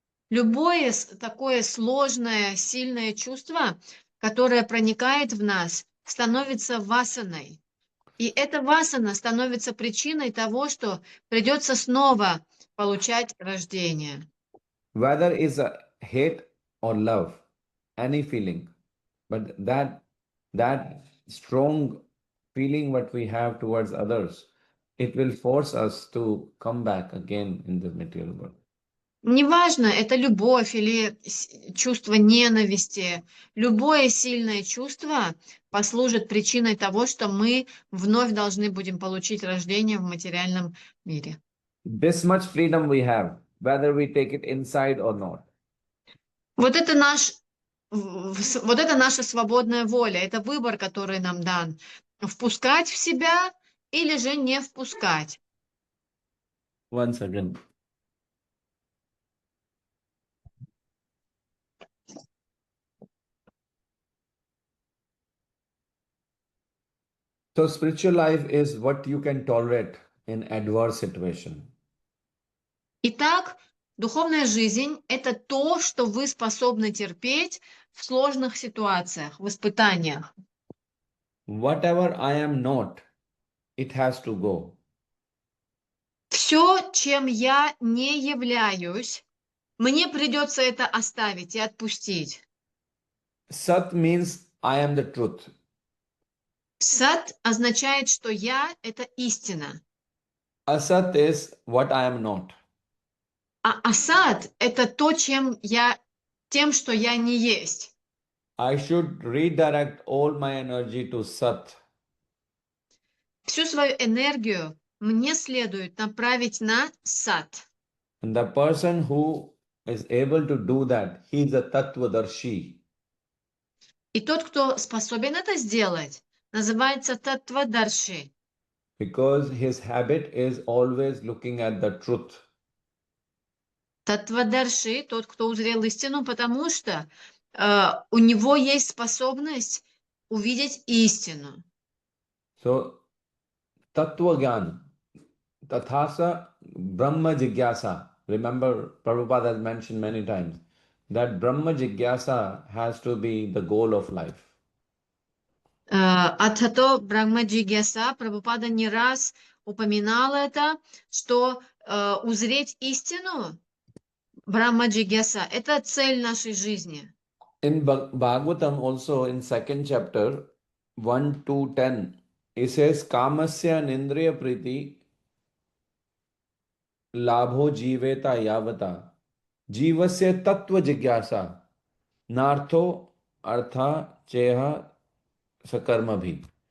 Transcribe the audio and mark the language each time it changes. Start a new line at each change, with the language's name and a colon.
Russian: Любое такое сложное, сильное чувство, которое проникает в нас, становится васаной. И эта васана становится причиной того, что придется снова получать рождение.
English: Whether it's a hate or love, any feeling, but that strong feeling what we have towards others, it will force us to come back again in the material world.
Russian: Неважно, это любовь или чувство ненависти, любое сильное чувство послужит причиной того, что мы вновь должны будем получить рождение в материальном мире.
English: This much freedom we have, whether we take it inside or not.
Russian: Вот это наша свободная воля, это выбор, который нам дан. Впускать в себя или же не впускать.
English: Once again. So spiritual life is what you can tolerate in adverse situation.
Russian: Итак, духовная жизнь – это то, что вы способны терпеть в сложных ситуациях, в испытаниях.
English: Whatever I am not, it has to go.
Russian: Все, чем я не являюсь, мне придется это оставить и отпустить.
English: Sat means I am the truth.
Russian: Сат означает, что я – это истина.
English: Asat is what I am not.
Russian: А асад – это то, тем, что я не есть.
English: I should redirect all my energy to Sat.
Russian: Всю свою энергию мне следует направить на сат.
English: And the person who is able to do that, he is a Tattvadarshi.
Russian: И тот, кто способен это сделать, называется Таттвадарши.
English: Because his habit is always looking at the truth.
Russian: Таттвадарши, тот, кто узрел истину, потому что у него есть способность увидеть истину.
Sanskrit: So, Tattvagyan, Tathasa Brahma Jigyasa.
English: Remember, Prabhupada has mentioned many times that Brahma Jigyasa has to be the goal of life.
Russian: Атхато Брахмаджигьяса, Прабхупада не раз упоминал это, что узреть истину, Брахмаджигьяса, это цель нашей жизни.
English: In Bhagavatam also in second chapter 1 to 10, it says
Sanskrit: Kamasya Nindriya Priti Labho Jiveta Yavata Jivasya Tattva Jigyasa Nartho Artha Cheha Sakarma Bhi.